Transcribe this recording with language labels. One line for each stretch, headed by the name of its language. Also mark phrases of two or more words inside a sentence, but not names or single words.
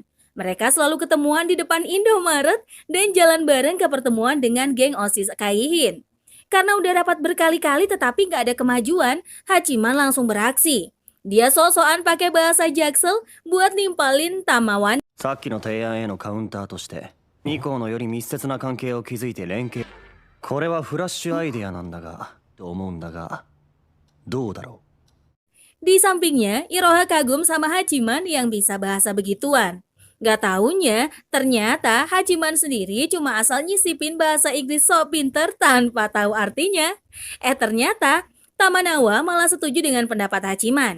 Indonesian: Mereka selalu ketemuan di depan Indomaret dan jalan bareng ke pertemuan dengan geng OSIS Kaihin. Karena udah rapat berkali-kali tetapi nggak ada kemajuan, Hachiman langsung beraksi. Dia sok-sokan pakai bahasa jaksel buat nimpalin Tamawan.
Japanese: さっきの提案へのカウンターとして2校のより密接な関係を築いて連携。これはフラッシュアイデアなんだがと思うんだがどうだろう。
Indonesian: Di sampingnya, Iroha kagum sama Hachiman yang bisa bahasa begituan. Gak taunya, ternyata Hachiman sendiri cuma asal nyisipin bahasa Inggris sok pinter tanpa tahu artinya. Ternyata Tamanawa malah setuju dengan pendapat Hachiman.